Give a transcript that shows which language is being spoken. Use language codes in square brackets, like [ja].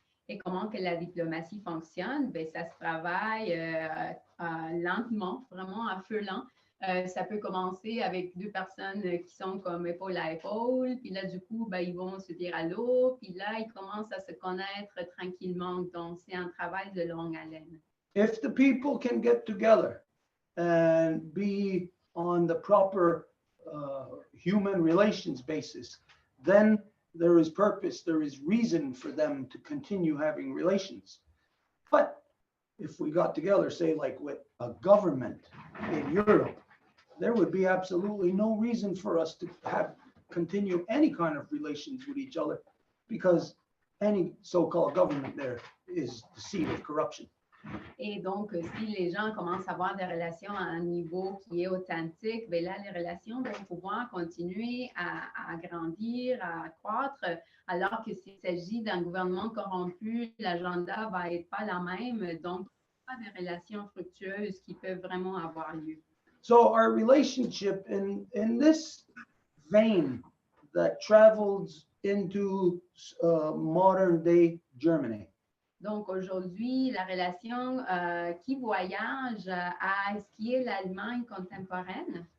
[fr] Et comment que la diplomatie fonctionne? Ben, ça se travaille lentement, vraiment à feu lent. Ça peut commencer avec deux personnes qui sont comme épaule à épaule, puis là, du coup, ben, ils vont se dire allô, puis là, ils commencent à se connaître tranquillement. Donc, c'est un travail de longue haleine. [en] If the people can get together and be on the proper human relations basis, then there is purpose, there is reason for them to continue having relations. But if we got together, say like with a government in Europe, there would be absolutely no reason for us to continue any kind of relations with each other, because any so-called government there is the seat of corruption. [fr] Et donc, si les gens commencent à avoir des relations à un niveau qui est authentique, bien là, les relations vont pouvoir continuer à grandir, à croître, alors que s'il s'agit d'un gouvernement corrompu, l'agenda va être pas la même. Donc, pas des relations fructueuses qui peuvent vraiment avoir lieu. [en] So our relationship in this vein that travels into modern day Germany. [fr] Donc aujourd'hui, la relation qui voyage à ce qui est l'Allemagne contemporaine.